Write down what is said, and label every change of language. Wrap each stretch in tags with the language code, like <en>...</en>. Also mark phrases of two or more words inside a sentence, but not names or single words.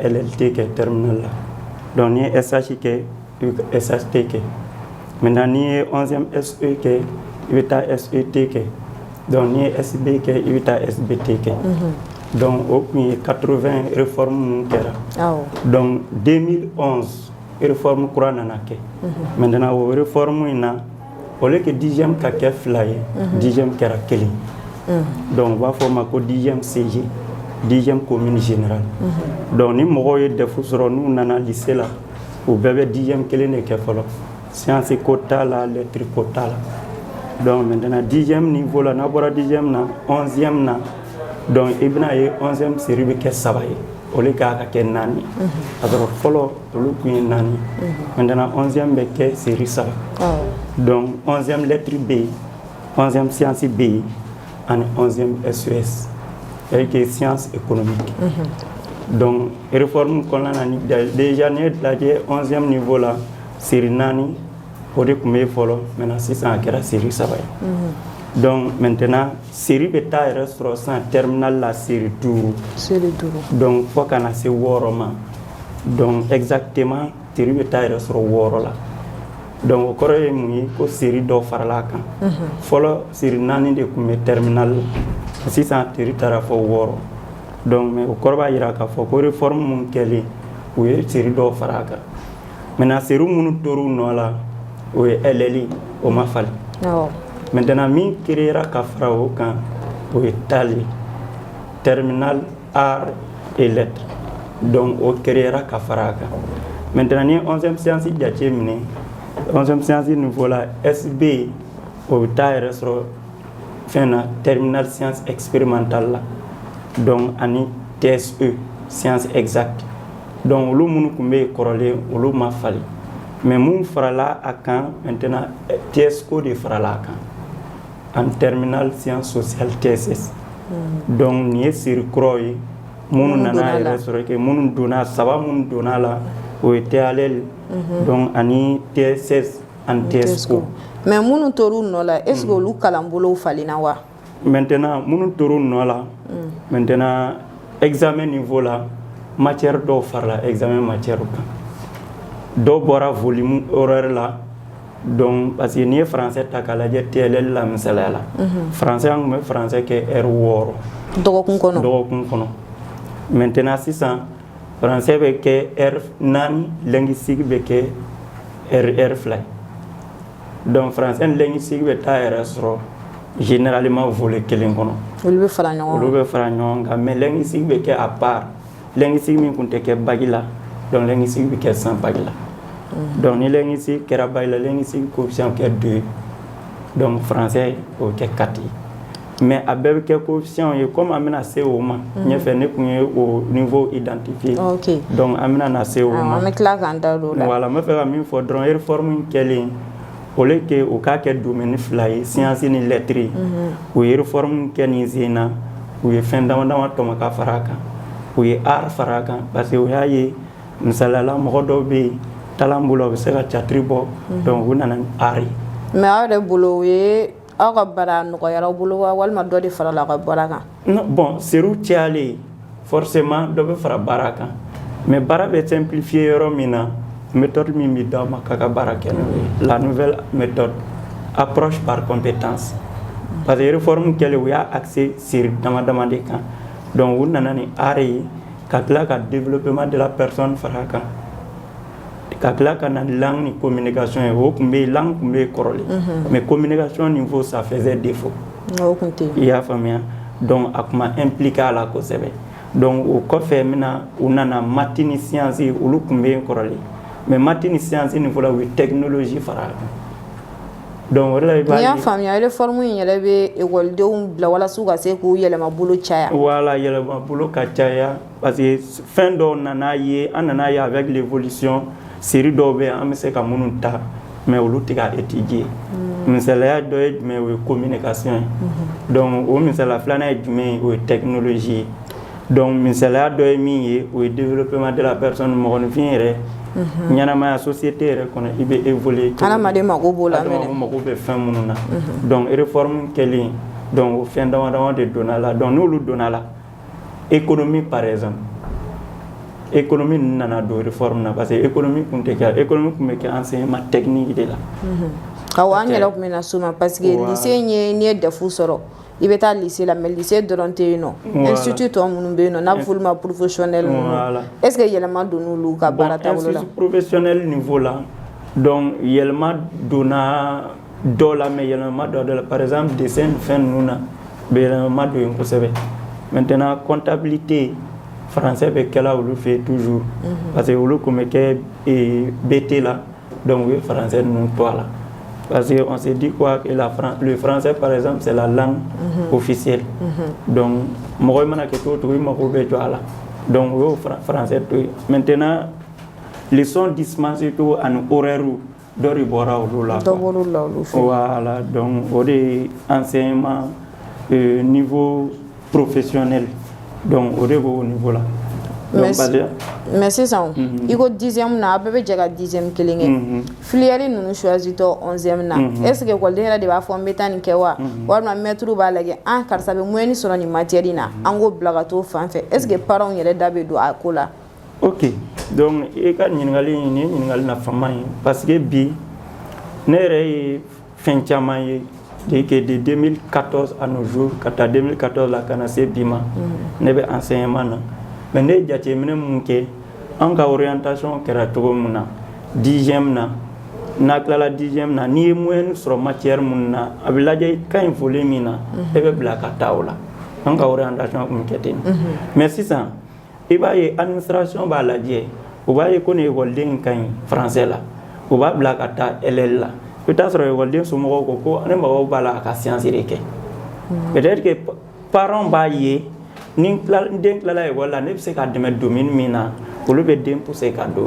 <bm>LLT kɛ terminal la donc ni ye SH kɛ i bɛ SHT kɛ maintenant ni ye 11e SE kɛ i bɛ taa SET kɛ donc ni ye SB kɛ i bɛ taa SBT kɛ donc au kun ye 80 réforme minnu kɛra donc 2011 réforme kura nana kɛ maintenant o réforme in na</bm> <fr>au lieu que</fr> <bm>10e ka kɛ 2 ye 10e kɛra 1 donc u b'a fɔ o ma ko 10e CG 10e</bm> <fr>commune générale</fr> <bm>donc ni mɔgɔw ye DEF sɔrɔ n'u nana lycée la u bɛɛ bɛ 10e 1 de kɛ fɔlɔ science ko t'a la lettre ko t'a la donc maintenant 10e niveau la n'a bɔra 10e na 11e na donc i bɛna ye 11e série bɛ kɛ 3 ye o de k'a ka kɛ 4 ye a sɔrɔ fɔlɔ olu kun ye 4 ye maintenant 11e bɛ kɛ série 3 donc 11e lettre bɛ yen 11e science bɛ yen ani 11e SES</bm> <fr>c'est-à-dire que science économique</fr> <bm>donc réforme kɔnɔna na déjà ne lajɛ 11e niveau la série 4 o de kun bɛ yen fɔlɔ maintenant sisan a kɛra série 3 ye donc maintenant série bɛ taa yɛrɛ sɔrɔ san terminal la série 5 donc fo kana se 6 ma</bm> <fr>donc exactement série</fr> <bm>bɛ taa yɛrɛ sɔrɔ 6 la donc o kɔrɔ ye mun ye ko série dɔ farala kan fɔlɔ série 4 de kun bɛ terminal la sisan série taara fɔ 6</bm> <fr>donc mais</fr> <bm>o kɔrɔ b'a jira k'a fɔ ko réforme mun kɛlen u ye série dɔ fara a kan maintenant série minnu tor'u nɔ la o ye LL o ma falen maintenant min créera ka fara o kan o ye TAL ye</bm> <fr>terminal art et lettres donc</fr> <bm>o créera ka fara a kan maintenant ni 11e science jate minɛ 11e science niveau la SB o bɛ taa yɛrɛ sɔrɔ fɛn na</bm> <fr>terminal science expérimentale</fr> <bm>la donc ani TSE</bm> <fr>science exacte donc</fr> <bm>olu minnu kun bɛ kɔrɔlen olu ma falen mais mun farala a kan maintenant TSCO de farala a kan</bm> <fr>en terminal science sociale TSS donc</fr> <bm>ni ye série kuraw ye minnu nana yɛrɛ sɔrɔ kɛ minnu donna 3 minnu donna la o ye TALL donc ani TSS ani TSCO mais minnu tor'u nɔ la</bm> <fr>est ce que</fr> <bm>olu kalanbolow falenna wa maintenant minnu tor'u nɔ la maintenant examen niveau la matière dɔw farala</bm> <fr>examen matière</fr> <bm>kan dɔw bɔra</bm> <fr>volume horaire</fr> <bm>la</bm> <fr>donc parce que</fr> <bm>n'i ye français ta k'a lajɛ TLL la misaliya la français an kun bɛ français kɛ heure 6 dɔgɔkun kɔnɔ maintenant sisan français bɛ kɛ heure 4 linguistique bɛ kɛ heure 2 donc français ni linguistique bɛ taa yɛrɛ sɔrɔ</bm> <fr>généralement volet</fr> <bm>kelen kono olu be fara ɲɔgɔn kan mais linguistique bɛ kɛ</bm> <fr>à part linguistique</fr> <bm>min kun tɛ kɛ bac la donc linguistique bɛ kɛ</bm> <fr>sans bac</fr> <bm>la donc ni linguistique kɛra bac la</bm> <fr>linguistique coefficient</fr> <bm>kɛ 2</bm> <fr>donc français</fr> <bm>o kɛ 4 mais a bɛɛ bɛ kɛ coefficient ye comme an bɛna se o ma ɲɛfɛ ne kun ye o</bm> <fr>niveau identifié donc</fr> <bm>an bɛna na se o ma an bɛ tila k'an da don o la voilà n bɛ fɛ ka min fɔ dɔrɔn réforme kɛlen</bm> <fr>au lieu que</fr> <bm>o k'a kɛ domaine fila ye science ni lettre u ye réforme kɛ nin sen na u ye fɛn dama dama tɔmɔ ka fara a kan u ye art fara a kan</bm> <fr>parce que</fr> <bm>u y'a ye misaliyala mɔgɔ dɔw bɛ yen talan bolo u bɛ se ka catiri bɔ donc u nana ni art ye mais aw yɛrɛ bolo o ye aw ka baara nɔgɔyara aw bolo wa walima dɔ de farala aw ka baara kan</bm> <fr>non bon</fr> <bm>seriw cayalen forcément dɔ bɛ fara baara kan mais baara bɛ simplifier yɔrɔ min na méthode min bɛ d'aw ma k'a ka baara kɛ n'o ye</bm> <fr>la nouvelle méthode approche par compétence parce que</fr> <bm>réforme kɛlen u y'a axé seri dama dama de kan donc u nana ni art ye ka tila ka</bm> <fr>développement de la personne</fr> <bm>fara a kan ka tila ka na langue ni communication ye o tun bɛ yen langue tun bɛ yen kɔrɔlen</bm> <fr>mais communication niveau ça faisait défaut</fr> <bm>o tun tɛ i y'a faamuya donc a tun ma impliqué a la kosɛbɛ donc o kɔfɛ mina u nana maths ni science olu tun bɛ yen kɔrɔlen mais maths ni science niveau la u ye technologie fara a kan donc o de la i b'a ye n'i y'a faamuya réforme in yɛrɛ bɛ ekɔlidenw bila walasa u ka se k'u yɛlɛma bolo caya voilà yɛlɛma bolo ka caya</bm> <fr>parce que</fr> <bm>fɛn dɔw nana ye an nana ye</bm> <fr>avec l'évolution</fr> <bm>série dɔw bɛ an bɛ se ka minnu ta mais olu tɛ ka étudier misaliya dɔ ye jumɛn o ye communication ye donc o misaliya filanan ye jumɛn ye o ye technologie ye donc misaliya dɔ ye min ye o ye</bm> <fr>développement de la personne</fr> <bm>mɔgɔninfin yɛrɛ ɲɛnamaya société yɛrɛ kɔnɔ i bɛ évoluer adamaden mago b'o la adamaden mago bɛ fɛn minnu na donc réforme kɛlen donc o fɛn dama dama de donna la donc n'olu donna la</bm> <fr>économie par exemple économie</fr> <bm>nana don réforme na</bm> <fr>parce que économie</fr> <bm>kun tɛ kɛ économie kun bɛ kɛ</bm> <fr>enseignement technique</fr> <bm>de la awɔ an yɛrɛ tun bɛ na s'o ma</bm> <fr>parce que lycée</fr> <bm>ye n'i ye DEF sɔrɔ i bɛ taa lycée la mais lycée dɔrɔn tɛ yen nɔ institut tɔ minnu bɛ yen nɔ n'a bɛ f'olu ma professionnel ninnu</bm> <fr>est ce que</fr> <bm>yɛlɛma donn'olu ka baara taabolo la</bm> <fr>institut professionnel niveau</fr> <bm>la donc yɛlɛma donna dɔ la mais yɛlɛma dɔ la</bm> <fr>par exemple dessin</fr> <bm>fɛn ninnu na bɛ yɛlɛma don yen kosɛbɛ</bm> <fr>maintenant comptabilité</fr> <bm>français bɛ kɛla olu fɛ yen</bm> <fr>toujours parce que</fr> <bm>olu kun bɛ kɛ BT la donc u ye français ninnu to a la</bm> <fr>parce qu'on s'est dit quoi que le français par exemple c'est la langue officielle donc</fr> <bm>mɔgɔ mana kɛ cogo cogo i mago bɛ jɔ a la donc o y'o français to yen maintenant</bm> <fr>leçon dispensée</fr> <bm>to ani horaire dɔ de bɔra olu la</bm> <fr>voilà donc</fr> <bm>o de ye</bm> <fr>enseignement niveau professionnel donc</fr> <bm>o de b'o niveau la mais sisan i ko 10e na a bɛɛ bɛ jɛ ka 10e kelen kɛ</bm> <fr>filière ninnu choisi</fr> <bm>tɔ 11e na</bm> <fr>est ce que école</fr> <bm>yɛrɛ de b'a fɔ n bɛ taa nin kɛ wa walima maître b'a lajɛ an karisa bɛ moyenne sɔrɔ nin matière in na an k'o bila ka t'o fan fɛ</bm> <fr>est ce que parents</fr> <bm>yɛrɛ da bɛ don a ko la</bm> <fr>ok donc</fr> <bm>i ka ɲininkali in nin ye ɲininkali nafama ye</bm> <fr>parce que</fr> <bm>bi ne yɛrɛ ye fɛn caman ye</bm> <fr>de 2014 à nos jours</fr> <bm>ka taa 2014 la ka na se bi ma ne bɛ enseignement na mais ne jateminɛ mun kɛ an ka orientation kɛra cogo min na 10e na n'a tilala 10e na n'i ye moyenne sɔrɔ matière mun na a bɛ lajɛ i ka ɲi volet min na e bɛ bila ka taa o la an ka orientation kun kɛ ten mais sisan i b'a ye administration b'a lajɛ o b'a ye ko nin ekɔliden ka ɲi français la o b'a bila ka taa LL la i bɛ taa sɔrɔ ekɔliden somɔgɔw ko ne mago b'a la a ka science de kɛ</bm> <fr>peut-être que parents</fr> <bm>b'a ye ni den tilala ekɔli la ne bɛ se ka dɛmɛ domaine min na olu bɛ den pousser ka don</bm>